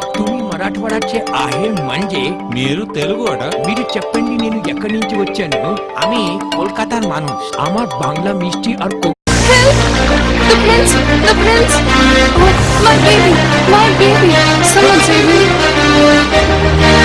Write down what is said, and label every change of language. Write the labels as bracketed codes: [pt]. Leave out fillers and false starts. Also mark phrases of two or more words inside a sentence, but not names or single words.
[mr] तुम्ही मराठवाड्याचे आहे म्हणजे [te] మీరు తెలుగు అట. మీరు చెప్పండి నేను ఎక్కడి నుంచి వచ్చాను. [bn] আমি কলকাতার মানুষ. আমার বাংলা মিষ্টি আর [en] The prince! The prince! Oh, my baby! My baby! Someone save me!